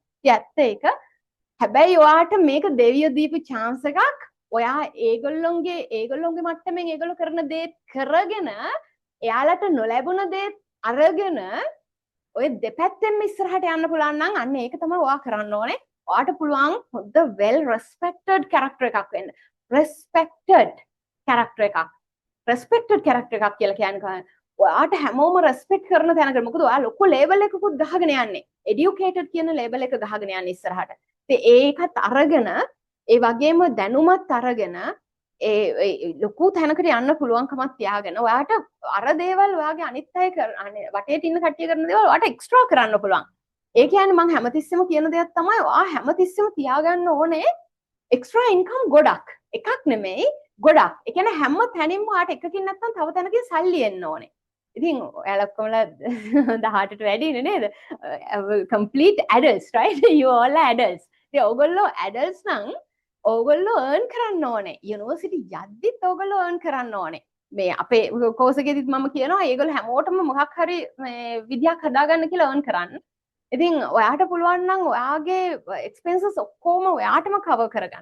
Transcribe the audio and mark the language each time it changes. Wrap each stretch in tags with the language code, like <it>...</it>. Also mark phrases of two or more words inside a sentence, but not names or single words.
<si>ඉතින් ඇත්ත ඒක. හැබැයි ඔයාට මේක දෙවියෝ දීපු chance එකක්. ඔයා ඒගොල්ලොන්ගේ මට්ටමින් ඒගොල්ලෝ කරන දේ කරගෙන එයාලට නොලැබුණ දේ අරගෙන ඔය දෙපැත්තෙන්ම ඉස්සරහට යන්න පුළුවන් නම් අන්න ඒක තමයි ඔයා කරන්න ඕනේ. ඔයාට පුළුවන් හොඳ</si> <en>well respected character</en> <si>එකක් වෙන්න.</si> <en>respected character</en> <si>එකක්.</si> <en>respected character</en> <si>එකක් කියලා කියන්නේ ඔයාට හැමෝම respect කරන තැනකට. මොකද ඔයා ලොකු label එකකුත් ගහගෙන යන්නේ. educated කියන label එක ගහගෙන යන්නේ ඉස්සරහට. ඉතින් ඒකත් අරගෙන ඒ වගේම දැනුමත් අරගෙන ඒ ලොකු තැනකට යන්න පුළුවන්කමක් තියාගෙන ඔයාට අර දේවල් ඔයාගේ අනිත් අය වටේට ඉන්න කට්ටිය කරන දේවල් ඔයාට එක්ස්ට්‍රා කරන්න පුළුවන්. ඒ කියන්නේ මම හැමතිස්සෙම කියන දෙයක් තමයි ඔයා හැමතිස්සෙම තියාගන්න ඕනේ</si> <en>extra income</en> <si>ගොඩක්. එකක් නෙමෙයි ගොඩක්. ඒ කියන්නේ හැම තැනින්ම ඔයාට එකකින් නැත්තම් තව තැනකින් සල්ලි එන්න ඕනේ. ඉතින් ඔයාලා ඔක්කොමලා 18ට වැඩිනේ නේද?</si> <en>complete adults right? you all are adults.</en> <si>ඉතින් ඔයගොල්ලෝ adults නම් ඕගොල්ලෝ earn කරන්න ඕනේ. යුනිවර්සිටි යද්දිත් ඕගොල්ලෝ earn කරන්න ඕනේ. මේ අපේ කෝස් එකේදීත් මම කියනවා ඒගොල්ලෝ හැමෝටම මොකක් හරි මේ විදියක් හදාගන්න කියලා earn කරන්න. ඉතින් ඔයාට පුළුවන් නම් ඔයාගේ expenses ඔක්කොම ඔයාටම cover කරගන්න.</si>